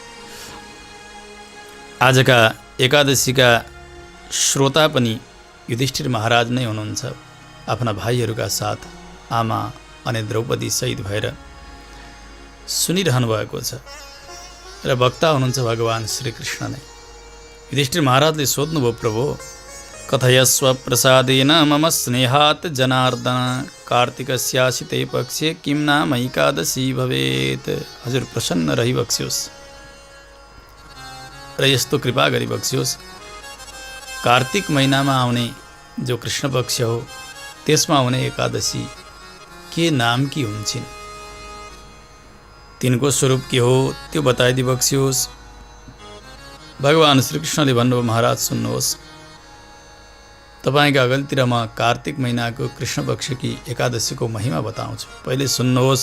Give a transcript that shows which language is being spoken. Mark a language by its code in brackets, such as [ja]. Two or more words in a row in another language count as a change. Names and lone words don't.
[ne] आजका एकादशीका श्रोता पनि युधिष्ठिर महाराज नै हुनुहुन्छ। आफ्ना भाइहरूका साथ आमा अनि द्रौपदी सहित भएर सुनिरहनु भएको छ र वक्ता हुनुहुन्छ भगवान् श्रीकृष्ण नै। युधिष्ठिर महाराजले सोध्नुभयो, [sa] प्रभु कथयस्व प्रसादेन मम स्नेहात् जनार्दन कार्तिकस्यासिते पक्षे किं नाम एकादशी भवेत्। [ne] हजुर प्रसन्न रहिबक्स्योस् र यस्तो कृपा गरिबक्स्योस्, कार्तिक महिनामा आउने जो कृष्ण पक्ष हो त्यसमा आउने एकादशी के नाम की हुन्छन्, तिनको स्वरूप के हो त्यो बताइदिबक्स्योस्। भगवान् श्रीकृष्णले भन्नुभयो, महाराज सुन्नुहोस्, तपाईका अगाडितिर म कार्तिक महिनाको कृष्ण पक्षकी एकादशीको महिमा बताउँछु। पहिले सुन्नुहोस्।